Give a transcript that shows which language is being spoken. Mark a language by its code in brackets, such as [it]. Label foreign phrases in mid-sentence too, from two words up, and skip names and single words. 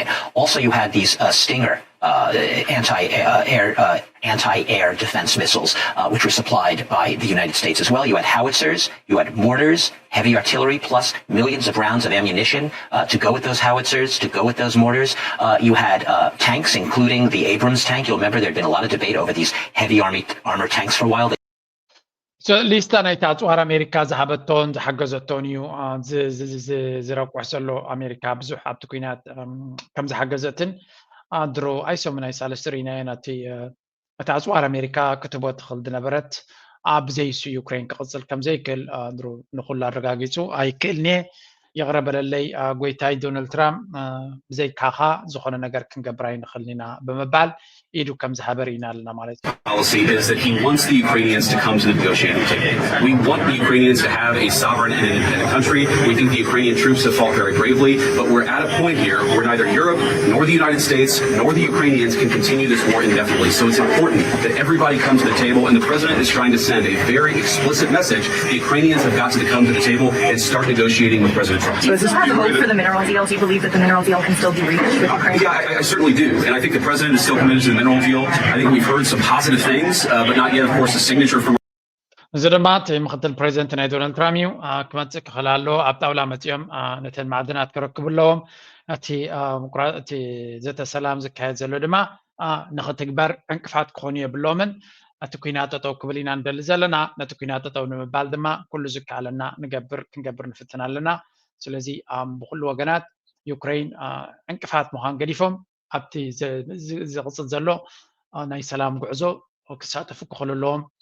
[en] Also, you had these Stinger anti-air defense missiles, which were supplied by the United States as well. You had howitzers, you had mortars, heavy artillery, plus millions of rounds of ammunition to go with those howitzers, to go with those mortars. You had tanks, including the Abrams tank. You'll remember there had been a lot of debate over these heavy armor tanks for a while. [ti] ሊስታ ናይቲ ኣፅዋር ኣሜሪካ ዝሃበቶን ዝሓገዘቶን እዩ ዝረቁሕ ዘሎ ኣሜሪካ ብዙሕ ኣብቲ ኩናት ከም ዝሓገዘትን ድሮ ኣይሰሙናይ ሳለስተ ርኢናየን እቲ ኣፅዋር ኣሜሪካ ክትቦ ትኽእል ዝነበረት ብዘይሱ ዩክሬን ክቕፅል ከም ዘይክእል ድሮ ንኩሉ ኣረጋጊፁ ኣይክእልኒ የቕረበለለይ ጎይታይ ዶናልድ ትራምፕ ብዘይካኻ ዝኾነ ነገር ክንገብር ኣይንኽእልን ኢና ብምባል ኢዱ ከም ዝሃበር ኢና ኣለና ማለት እዩ [en] policy is that he wants the Ukrainians to come to the negotiating table. We want the Ukrainians to have a sovereign and independent country. We think the Ukrainian troops have fought very bravely, but we're at a point here where neither Europe nor the United States nor the Ukrainians can continue this war indefinitely. So it's important that everybody comes to the table, and the president is trying to send a very explicit message. The Ukrainians have got to come to the table and start negotiating with President Trump. So is this part of the hope for the mineral deal? Do you believe that the mineral deal can still be reached with Ukraine? Yeah, I certainly do. And I think the president is still committed to the mineral deal. I think we've heard some positive things, but not yet, of course, a signature from [ti] እዚ ድማ እቲ ምክትል ፕሬዚደንት ናይ ዶናልድ ትራምፕ እዩ ክመፅእ ክኽእል ኣሎ ኣብ ጣውላ መፅኦም ነተን ማዕድናት ክረክቡ ኣለዎም እቲ ዘተ ሰላም ዝካየድ ዘሎ ድማ ንኽትግበር ዕንቅፋት ክኾኑ የብሎምን እቲ ኩናት ጠጠው ክብል ኢና ንደሊ ዘለና ነቲ ኩናት ጠጠው ንምባል ድማ ኩሉ ዝከኣለና ክንገብር ንፍትን ኣለና ስለዚ ብኩሉ ወገናት ዩክሬን ዕንቅፋት ምዃን ገዲፎም ኣብቲ ዝቕፅል ዘሎ ናይ ሰላም ጉዕዞ ክሳተፉ ክኽእሉ ኣለዎም